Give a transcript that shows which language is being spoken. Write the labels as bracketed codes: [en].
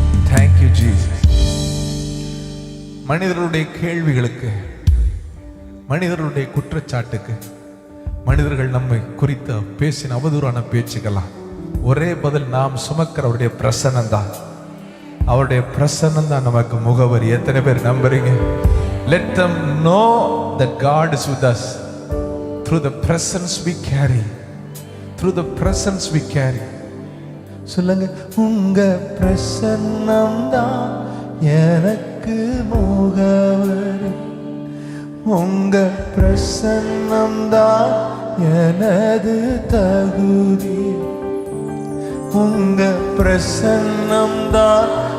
[en] Thank you, Jesus. [ta] மனிதர்களுடைய கேள்விகளுக்கு, மனிதர்களுடைய குற்றச்சாட்டுக்கு, மனிதர்கள் நம்மை குறித்து பேசின அவதூறான பேச்சுக்கெல்லாம் ஒரே பதில், நாம் சுமக்கிற அவருடைய பிரசன்னம் தான். அவருடைய பிரசன்னம் தான் நமக்கு முகவரி. எத்தனை பேர் நம்புறீங்க? [en] Let them know that God is with us through the presence we carry, through the presence we carry. [ta] சொல்லுங்க, உங்க பிரசன்னம் தான் எனக்கு முகவரி, உங்க பிரசன்னம் தான் எனது தகுதி, உங்க பிரசன்னம் தான்